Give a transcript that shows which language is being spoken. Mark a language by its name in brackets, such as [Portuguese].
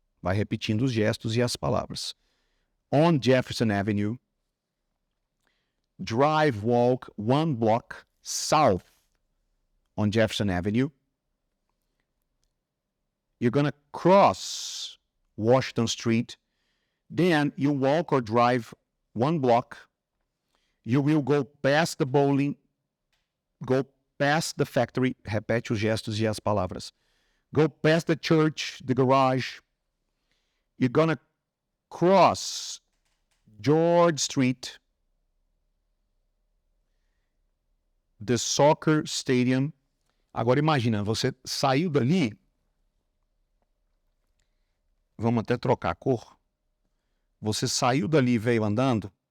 [Portuguese] Vai repetindo os gestos e as palavras. [English] On Jefferson Avenue. Drive, walk 1 block south on Jefferson Avenue. You're going to cross Washington Street. Then you walk or drive 1 block. You will go past the bowling, go past the factory, [Portuguese] repete os gestos e as palavras. [English] Go past the church, the garage. You're going to cross George Street, the soccer stadium. [Portuguese] Agora imagina, você saiu dali, vamos até trocar a cor. Você saiu dali e veio andando.